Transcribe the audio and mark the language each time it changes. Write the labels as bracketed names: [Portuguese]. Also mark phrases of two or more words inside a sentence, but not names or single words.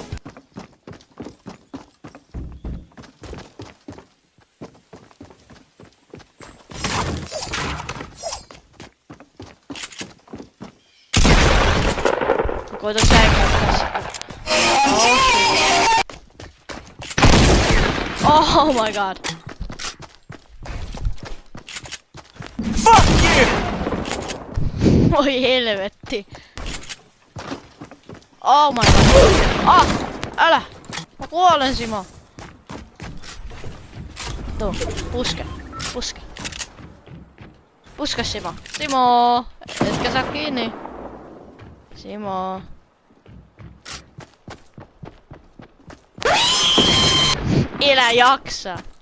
[Finnish] Koita säikätä tässä. [English] Oh my god. Fuck you! [Finnish] Voi helvetti. [English] Oh my god. [Finnish] Ah! Älä! Mä kuolen Simo. Tuu, puske. Puske. Puske Simo. Simo! Etkä saa kiinni. Simo. Elä jaksa.